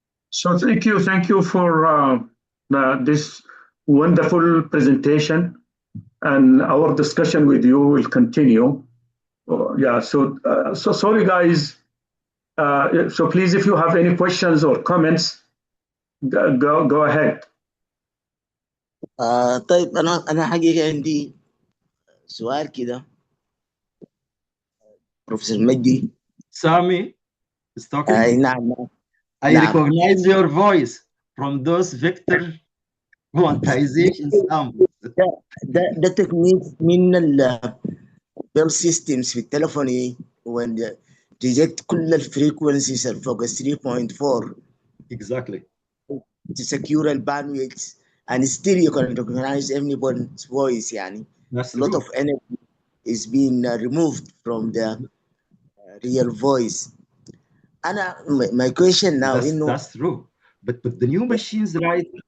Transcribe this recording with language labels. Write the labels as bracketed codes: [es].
[en] So thank you for this wonderful presentation, and our discussion with you will continue. So sorry guys. So please, if you have any questions or comments, go ahead. [ar] طيب انا حقيقه عندي سؤال كده بروفيسور مجدي. [en] Sami is talking. [ar] نعم. [en] I recognize your voice from those vector quantization samples. [ar] ده تكنيك من البيل سيستمز في التليفوني [en] when reject [ar] كل الفريكونسيز فوق 3.4 [en] exactly to secure the bandwidth, and still you can recognize everybody's voice. [ar] يعني [en] That's a lot true. of energy is being removed from the real voice. My question now, that's true, but the new machines, right?